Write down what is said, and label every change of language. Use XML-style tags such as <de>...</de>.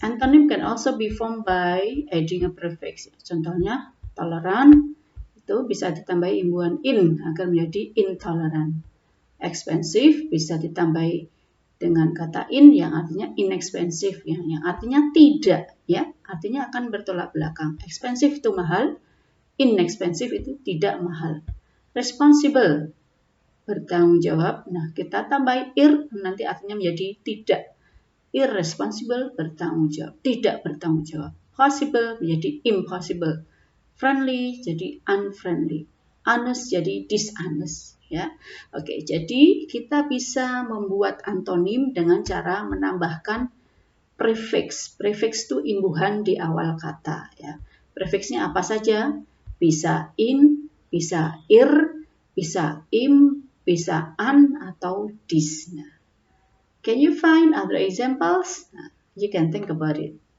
<en>Antonym can also be formed by adding a prefix.</en> <id>Contohnya, tolerant itu bisa ditambahi imbuhan in agar menjadi intolerant. Expensive bisa ditambahi dengan kata in yang artinya inexpensive yang artinya tidak ya, artinya akan bertolak belakang. Expensive itu mahal, inexpensive itu tidak mahal. Responsible bertanggung jawab. Nah, kita tambah ir nanti artinya menjadi tidak. Irresponsible bertanggung jawab, tidak bertanggung jawab. Possible menjadi impossible. Friendly jadi unfriendly. Honest jadi dishonest ya. Oke, jadi kita bisa membuat antonim dengan cara menambahkan prefix. Prefix itu imbuhan di awal kata ya. Prefixnya apa saja? Bisa in, bisa ir, bisa im, bisa an atau dis.</id> <en>Nah, can you find other examples? Nah, you can think about it.</en>